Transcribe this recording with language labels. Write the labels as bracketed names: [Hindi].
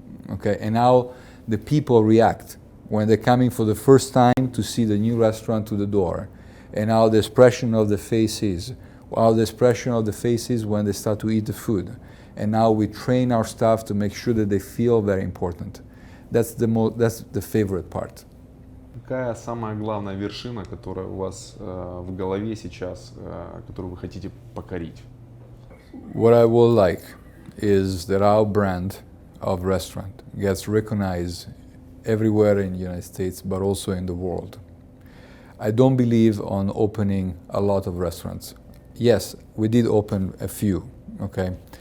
[English] Okay, and how the people react when they're coming for the first time to see the new restaurant to the door, and how the expression of the face is, how the expression of the face is when they start to eat the food, and how we train our staff to make sure that they feel very important. That's the favorite part. [Russian] Какая самая главная вершина, которая у вас в голове сейчас, которую вы хотите покорить? [English] What I would like is that our brand of restaurant gets recognized everywhere in the United States, but also in the world. I don't believe on opening a lot of restaurants. Yes, we did open a few, okay?